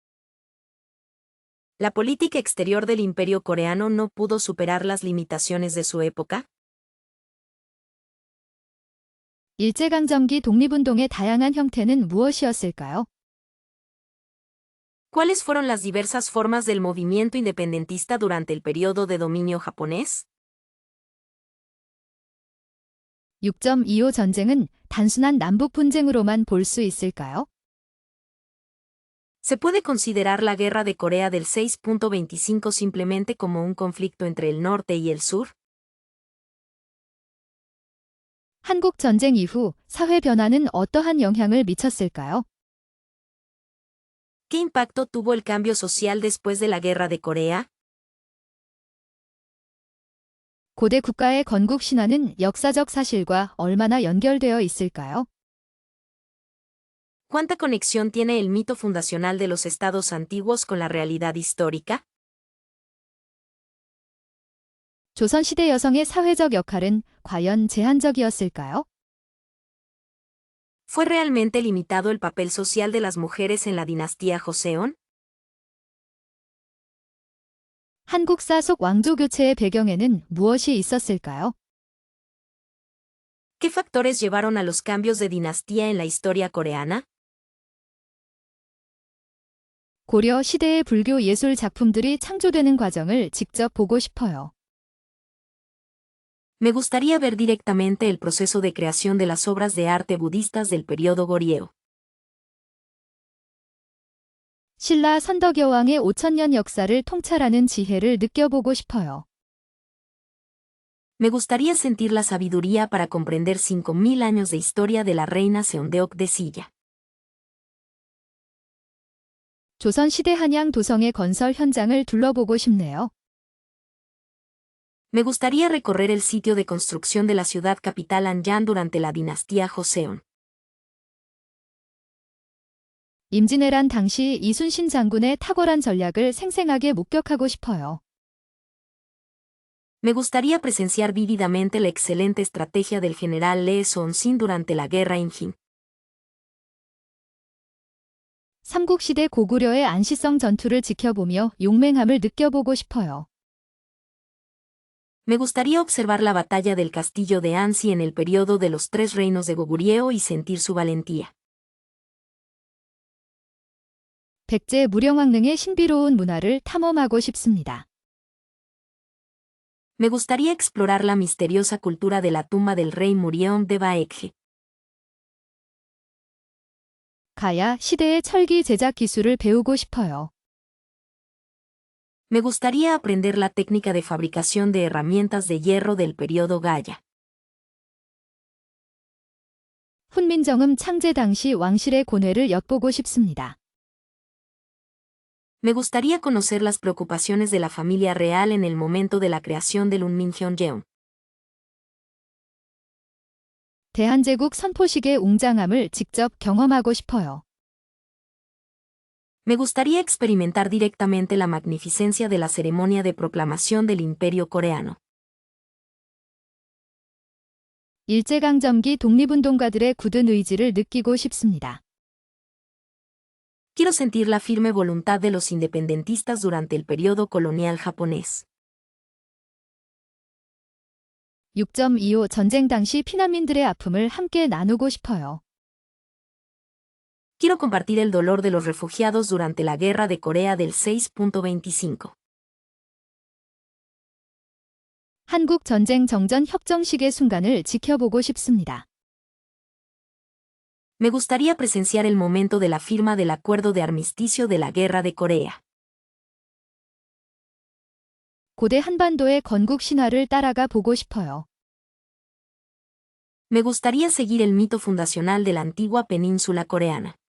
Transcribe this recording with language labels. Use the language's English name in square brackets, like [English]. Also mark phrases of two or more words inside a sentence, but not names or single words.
[Spanish] ¿La política exterior del imperio coreano no pudo superar las limitaciones de su época? [Korean] 일제강점기 독립운동의 다양한 형태는 무엇이었을까요? [Spanish] ¿Cuáles fueron las diversas formas del movimiento independentista durante el periodo de dominio japonés? [Korean] 6.25 전쟁은 단순한 남북 분쟁으로만 볼 수 있을까요? [Spanish] ¿Se puede considerar la guerra de Corea del 6.25 simplemente como un conflicto entre el norte y el sur? [Korean] 한국 전쟁 이후 사회 변화는 어떠한 영향을 미쳤을까요? [Spanish] ¿Qué impacto tuvo el cambio social después de la guerra de Corea? [Korean] 고대 국가의 건국 신화는 역사적 사실과 얼마나 연결되어 있을까요? [Spanish] ¿Cuánta conexión tiene el mito fundacional de los estados antiguos con la realidad histórica? [Korean] 조선시대 여성의 사회적 역할은 과연 제한적이었을까요? [Spanish] ¿Fue realmente limitado el papel social de las mujeres en la dinastía Joseon? [Korean] 한국사 속 왕조 교체의 배경에는 무엇이 있었을까요? [Spanish] ¿Qué factores llevaron a los cambios de dinastía en la historia coreana? [Korean] 고려 시대의 불교 예술 작품들이 창조되는 과정을 직접 보고 싶어요. [Spanish] Me gustaría ver directamente el proceso de creación de las obras de arte budistas del periodo Goryeo. [Korean] 신라 선덕여왕의 5000년 역사를 통찰하는 지혜를 느껴보고 싶어요. [Spanish] Me gustaría sentir la sabiduría para comprender 5000 años de historia de la reina Seondeok de Silla. [Korean] 조선시대 한양 도성의 건설 현장을 둘러보고 싶네요. [Spanish] Me gustaría recorrer el sitio de construcción de la ciudad capital Anyang durante la dinastía Joseon. [Korean] 임진왜란 당시 이순신 장군의 탁월한 전략을 생생하게 목격하고 싶어요. [Spanish] Me gustaría presenciar vívidamente la excelente estrategia del general Lee Seon-sin durante la guerra Imjin. [Korean] 삼국시대 고구려의 안시성 전투를 지켜보며 용맹함을 느껴보고 싶어요. [Spanish] Me gustaría observar la batalla del castillo de Ansi en el periodo de los tres reinos de Goguryeo y sentir su valentía. [Korean] 백제 무령왕릉의 신비로운 문화를 탐험하고 싶습니다. [Spanish] Me gustaría explorar la misteriosa cultura de la tumba del rey Muryeom de Baekje. [Korean] 가야 시대의 철기 제작 기술을 배우고 싶어요. [Spanish] Me gustaría aprender la técnica de fabricación de herramientas de hierro del periodo Gaya. [Korean] 훈민정음 창제 당시 왕실의 고뇌를 엿보고 싶습니다. [Spanish] Me gustaría conocer las preocupaciones de la familia real en el momento de la creación del Unminjeonjeon. [Korean] 대한제국 선포식의 웅장함을 직접 경험하고 싶어요. [Spanish] Me gustaría experimentar directamente la magnificencia de la ceremonia de proclamación del Imperio coreano. [Korean] 일제강점기 독립운동가들의 굳은 의지를 느끼고 싶습니다. [Spanish] Quiero sentir la firme voluntad de los independentistas durante el periodo colonial japonés. [Korean] 6.25 전쟁 당시 피난민들의 아픔을 함께 나누고 싶어요. [Spanish] Quiero compartir el dolor de los refugiados durante la Guerra de Corea del 6.25. [Korean] 한국 전쟁 정전 협정식의 순간을 지켜보고 싶습니다. [Spanish] Me gustaría presenciar el momento de la firma del acuerdo de armisticio de la Guerra de Corea. [Korean] 고대 한반도의 건국 신화를 따라가 보고 싶어요. [Spanish] Me gustaría seguir el mito fundacional de la antigua península coreana.